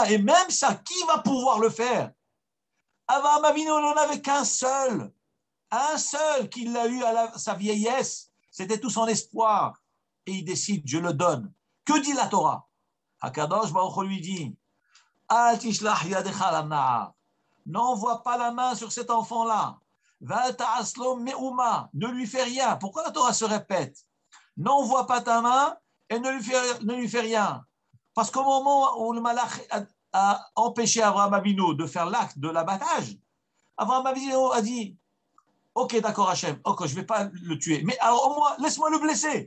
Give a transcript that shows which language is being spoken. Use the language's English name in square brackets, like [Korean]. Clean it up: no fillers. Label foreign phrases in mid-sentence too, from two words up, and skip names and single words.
[French] Et même ça, qui va pouvoir le faire? Avraham Avinu n'en avait qu'un seul. Un seul qui l'a eu à sa vieillesse. C'était tout son espoir. Et il décide, je le donne. Que dit la Torah? Hakadosh Baruch Hu lui dit, [Hebrew] אל תשלח ידך לנער. [French] N'envoie pas la main sur cet enfant-là. [Hebrew] ותעש לו מאומה. [French] Ne lui fais rien. Pourquoi la Torah se répète? N'envoie pas ta main et ne lui fais rien. Parce qu'au moment où le malach a empêché Avraham Avinu de faire l'acte de l'abattage, Avraham Avinu a dit, ok, d'accord, Hachem, ok, je ne vais pas le tuer, mais alors au moins, laisse-moi le blesser.